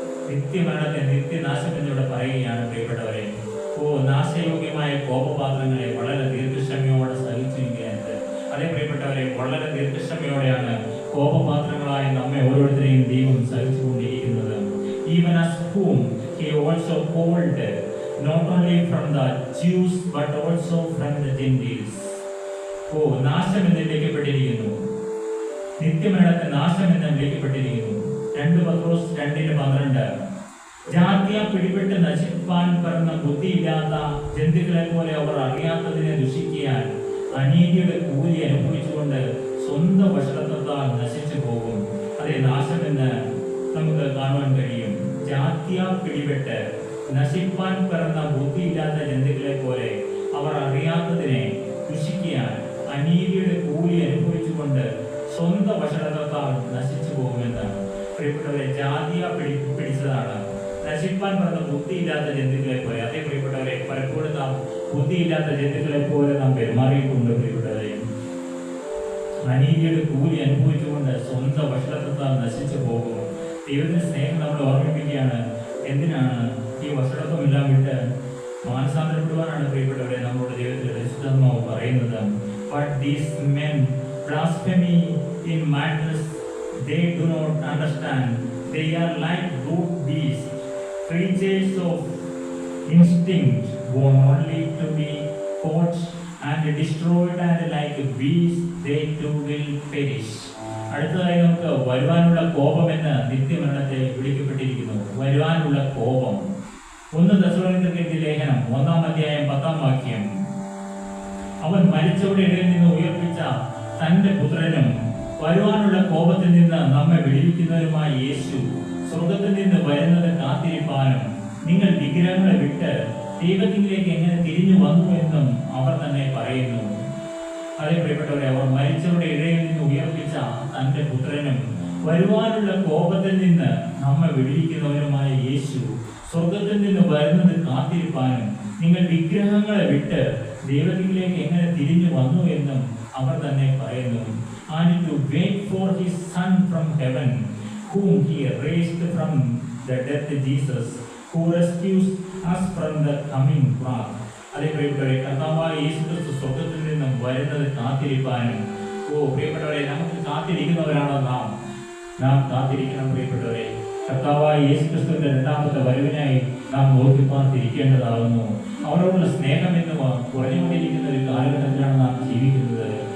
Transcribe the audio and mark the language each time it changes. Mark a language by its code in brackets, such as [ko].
[ml] നിത്യമരണത്തെ നിത്യനാശം എന്നിവിടെ പറയുകയാണ് പ്രിയപ്പെട്ടവരെ. നാശയോഗ്യമായ കോപപാത്രങ്ങളെ വളരെ ദീർഘക്ഷമയോടെ സഹിച്ചുവെങ്കിൽ എന്ത്. അതേ പ്രിയപ്പെട്ടവരെ, വളരെ ദീർഘക്ഷമയോടെയാണ് കോപപാത്രങ്ങളായ നമ്മെ ഓരോരുത്തരെയും ദൈവം സഹിച്ചുകൊണ്ടിരിക്കുന്നത്. [en] Even as whom he also called, not only from the Jews but also from the Gentiles. [ml] നാശം എന്ന് വിളിക്കപ്പെട്ടിരിക്കുന്നു. നിത്യമരണത്തെ നാശം എന്ന് വിളിക്കപ്പെട്ടിരിക്കുന്നു. 2 പത്രോസ് 2:12. ജാതിയ പിടിപെട്ട് നശിപ്പാൻ പറഞ്ഞ ബുദ്ധിയില്ലാത്ത ജന്തുക്കളെ പോലെ അവർ അറിയാത്തതിനെ ദുഷിക്കാൻ അനീതിയുടെ കൂലി അനുഭവിച്ചുകൊണ്ട് സ്വന്തം വഷളത്വത്താൽ നശിച്ചു പോകും. അതേ നാശമെന്ന് നമുക്ക് കാണുവാൻ കഴിയും. ജാതിയ പിടിപെട്ട് നശിപ്പാൻ പറഞ്ഞ ബുദ്ധിയില്ലാത്ത ജന്തുക്കളെ പോലെ അവർ അറിയാത്തതിനെ ദുഷിക്കാൻ അനീതിയുടെ കൂലി അനുഭവിച്ചുകൊണ്ട് സ്വന്തം വഷളത്വത്താൽ നശിച്ചു പോകുമെന്നാണ്. പ്രിയപ്പെട്ടവരെ, ജാതിയ പിടിച്ചതാണ്. നശിപ്പാൻ പറഞ്ഞ ബുദ്ധിയില്ലാത്ത ജന്തുക്കളെ പോലെ. അതേ പ്രിയപ്പെട്ടവരെ, പലപ്പോഴും നാം ബുദ്ധിയില്ലാത്ത ജന്തുക്കളെ പോലെ നാം പെരുമാറിയിട്ടുണ്ട്. പ്രിയപ്പെട്ടവരെ, അനീതിയുടെ കൂലി അനുഭവിച്ചുകൊണ്ട് സ്വന്തം വഷളത്വത്താൽ നശിച്ചു പോകും. ദൈവത്തിന്റെ സ്നേഹം നമ്മൾ ഓർമ്മിപ്പിക്കുകയാണ്. എന്തിനാണ് ഈ വഷളത്വമെല്ലാം വിട്ട് മാനസാന്തരപ്പെടുവാനാണ് പ്രിയപ്പെട്ടവരെ നമ്മുടെ ദൈവത്തിന്റെ പരിശുദ്ധാത്മാവ് പറയുന്നത്. [en] But these men blaspheme in madness they do not understand. They are like brute beasts, creatures of instinct, born only to be caught and destroyed, and like beasts they too will perish. [ml] അടുത്തതായി നമുക്ക് വരുവാനുള്ള കോപം എന്ന് നിത്യമരണത്തെ വിളിക്കപ്പെട്ടിരിക്കുന്നു. വരുവാനുള്ള കോപം. 1 തെസ്സലോനിക്കർക്കെഴുതിയ ലേഖനം 1-ാം അധ്യായം 10-ാം വാക്യം. അവൻ മരിച്ചവരുടെ ഇടയിൽ നിന്ന് ഉയർപ്പിച്ച തന്റെ പുത്രനും വരുവാനുള്ള കോപത്തിൽ നിന്ന് നമ്മെ വിടുവിക്കുന്നവരുമായ യേശു സ്വർഗത്തിൽ നിന്ന് വരുന്നത് കാത്തിരിപ്പാനും നിങ്ങൾ വിഗ്രഹങ്ങളെ വിട്ട് ദൈവത്തിലേക്ക് എങ്ങനെ തിരിഞ്ഞു വന്നു എന്നും അവർ തന്നെ പറയുന്നു. അതേ പ്രിയപ്പെട്ടവരെ, അവർ മരിച്ചവരുടെ ഇടയിൽ നിന്ന് ഉയർപ്പിച്ച തന്റെ പുത്രനും വരുവാനുള്ള കോപത്തിൽ നിന്ന് നമ്മെ വിടുവിക്കുന്നവരുമായ യേശു സ്വർഗത്തിൽ നിന്ന് വരുന്നത് കാത്തിരിപ്പാനും നിങ്ങൾ വിഗ്രഹങ്ങളെ വിട്ട് ദൈവത്തിലേക്ക് എങ്ങനെ തിരിഞ്ഞു വന്നു എന്നും അവർ തന്നെ പറയുന്നു. [en] And to wait for his son from heaven, whom he raised from the dead, Jesus, who rescues us from the coming wrath. [ml] അതേ പ്രിയപ്പെട്ടവരെ, കർത്താവായ യേശുക്രിസ്തു സ്വർഗത്തിൽ നിന്നും വരുന്നത് കാത്തിരിപ്പാനും. പ്രിയപ്പെട്ടവരെ, നമുക്ക് കാത്തിരിക്കുന്നവരാണോ നാം കാത്തിരിക്കണം. പ്രിയപ്പെട്ടവരെ, കർത്താവായ യേശുക്രിസ്തുവിന്റെ 2ാമത്തെ വരവിനായി നാം നോക്കിപ്പാർത്തിരിക്കേണ്ടതാകുന്നു. അവരോടുള്ള സ്നേഹം എന്ന് കുറഞ്ഞുകൊണ്ടിരിക്കുന്ന ഒരു കാലഘട്ടത്തിലാണ് നാം ജീവിക്കുന്നത്.